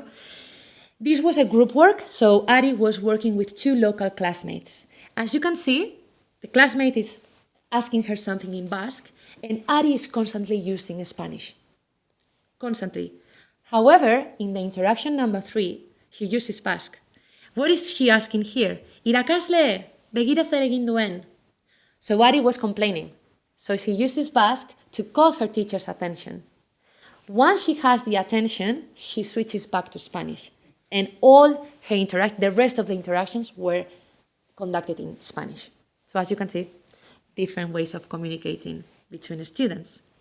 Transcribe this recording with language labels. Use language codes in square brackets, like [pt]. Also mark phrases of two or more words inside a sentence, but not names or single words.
[en] This was a group work, so Ari was working with 2 local classmates. As you can see, the classmate is asking her something in Basque, and Ari is constantly using Spanish. Constantly. However, in the interaction number 3, she uses Basque. What is she asking here? [eu] Irakasle, begira zer egin duen. [en] So Ari was complaining. So she uses Basque to call her teacher's attention. Once she has the attention, she switches back to Spanish. And all her the rest of the interactions were conducted in Spanish. So as you can see, different ways of communicating between students.